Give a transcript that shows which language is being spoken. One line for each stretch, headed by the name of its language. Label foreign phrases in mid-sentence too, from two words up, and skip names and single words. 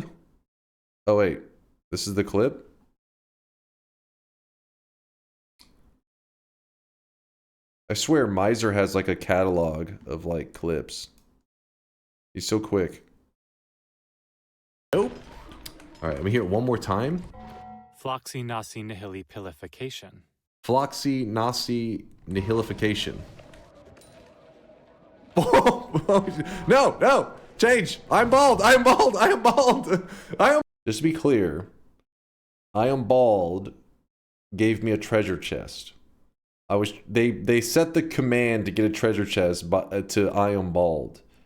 English: Oh, wait. This is the clip? I swear Miser has like a catalog of like clips. He's so quick. Nope. All right, let me hear it one more time. Floxy nasi nihili pilification. Floxy nasi nihilification. No, no, change. I'm bald. I am bald. I am bald. I am. Just to be clear, I am bald gave me a treasure chest. They set the command to get a treasure chest to I am bald.